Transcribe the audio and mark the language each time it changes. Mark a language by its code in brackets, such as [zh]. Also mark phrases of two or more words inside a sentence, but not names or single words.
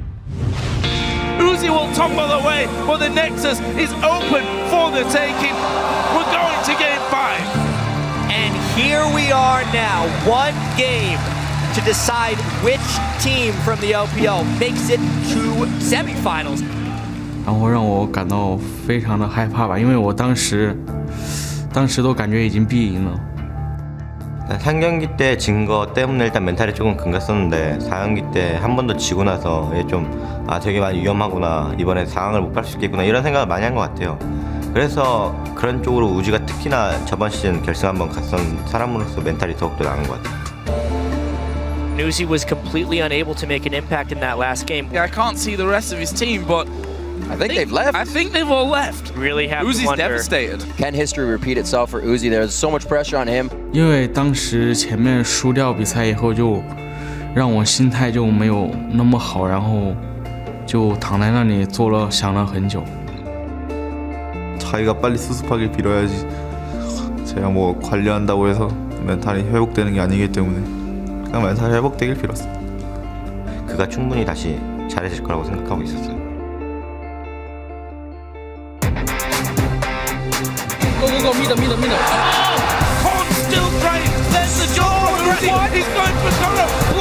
[en] Uzi will tumble away, but the Nexus is open for the taking. We're going to game 5. And here we are now, one game to decide which team from the LPL makes it to semifinals. [zh] 然后让我感到非常的害怕吧，因为我当时都感觉已经必赢了。 [ko] 3경기 때 진 거 때문에 일단 멘탈이 조금 금갔었는데 4경기 때 한 번 더 지고 나서 좀 되게 많이 위험하구나, 이번에 상황을 못 갈 수 있겠구나 이런 생각을 많이 한 것 같아요. 그래서 그런 쪽으로 우지가 특히나 저번 시즌 결승 한번 갔던 사람으로서 멘탈이 더욱더 나은 것 같아요. [en] Uzi was completely unable to make an impact in that last game. Yeah, I can't see the rest of his team, but I think they've left. I think they've all left. Really have Uzi's to wonder. devastated. Can history repeat itself for Uzi? There's so much pressure on him. [zh] 因为当时前面输掉比赛以后，就让我心态就没有那么好，然后就躺在那里想了很久。 [ko] 자기가 빨리 수습하길 빌어야지. 제가 뭐 관리한다고 해서 멘탈이 회복되는 게 아니기 때문에 그냥 멘탈이 회복되길 빌었어. 그가 충분히 다시 잘해질 거라고 생각하고 있었어요. [en] Go, meet him. Oh! Korn still trying. There's the jaw. He's going for Gnar.